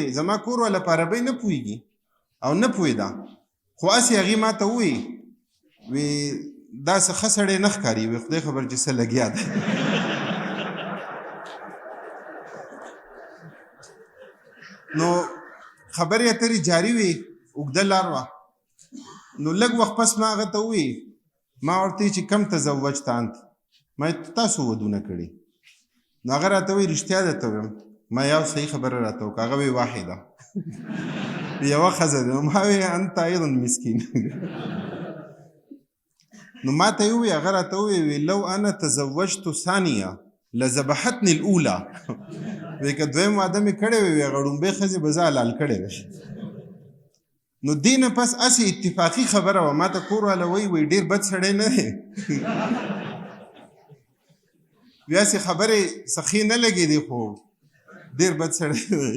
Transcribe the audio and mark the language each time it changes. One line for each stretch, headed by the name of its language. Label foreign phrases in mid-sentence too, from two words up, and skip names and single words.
Pashto: زما کور والا په عربۍ نه پوهېږي او نه پوهېده، خو هسې هغې ما ته ووایي وی داسې ښه سړی نه ښکاري، وی خدای خبر چې څه لګیا ده. نو خبرې اترې جاري وې، اوږده لار وه. نو لږ وخت پس ما هغه ته ووایي، ما ورته چې
Arabic: کم تزوجت انت،
Pashto: ما تاسو ودونه کړي؟ نو هغه راته وایي رښتیا درته ویم. ما یو صحیح خبره راته وکړه. هغه وایي واحده، یوه ښځه ده. ما وایي
Arabic: انت ایضا مسکین.
Pashto: نو ما ته یې ووایي، هغه راته ووایي
Arabic: لو انا تزوجت ثانیه لذبحتني الاولى.
Pashto: وایي که دویم واده مې کړی وی هغه ړومبۍ ښځې به زه حلال کړی وی. نو دې نه پس هسې اتفاقي خبره وه. ما ته کور والا وایي ډېر بد سړی نه دی. بیا هسې خبرې سخي نه لګېدې، خو ډېر بد سړی دی.